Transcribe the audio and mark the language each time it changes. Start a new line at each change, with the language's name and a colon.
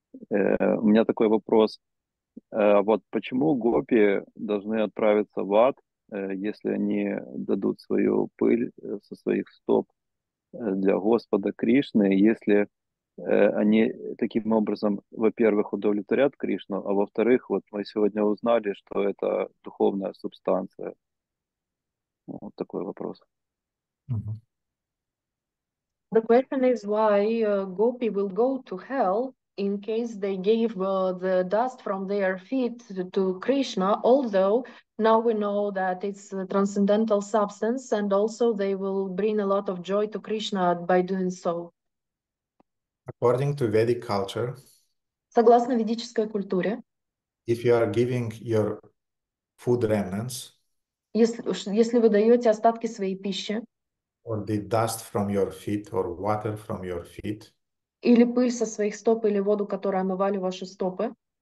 Russian: У меня такой вопрос. Вот почему гопи должны отправиться в ад, если они дадут свою пыль со своих стоп для Господа Кришны, если они таким образом, во-первых, удовлетворят Кришну, а во-вторых, вот мы сегодня узнали, что это духовная субстанция. Вот такой вопрос.
English: The question is why Gopi will go to hell in case they gave the dust from their feet to Krishna, although now we know that it's a transcendental substance and also they will bring a lot of joy to Krishna by doing so. According to Vedic culture,
Russian: Согласно ведической культуре,
English: if you are giving your food remnants
Russian: если вы даете остатки своей пищи
English: or the dust from your feet or water from your feet
Russian: или пыль со своих стоп или воду, которая омывали ваши стопы,